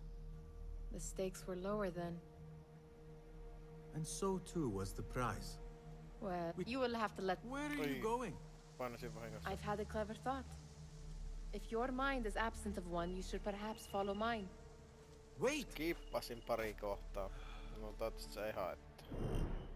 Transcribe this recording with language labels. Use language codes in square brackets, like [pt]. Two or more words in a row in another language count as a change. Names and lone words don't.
[en] The stakes were lower then. And so too was the prize. Well, you will have to let... Where are you going? I've had a clever thought. If your mind is absent of one, you should perhaps follow mine. Wait! [fi] Kippasin pari kohtaa. No toivottavasti se ei haittaa.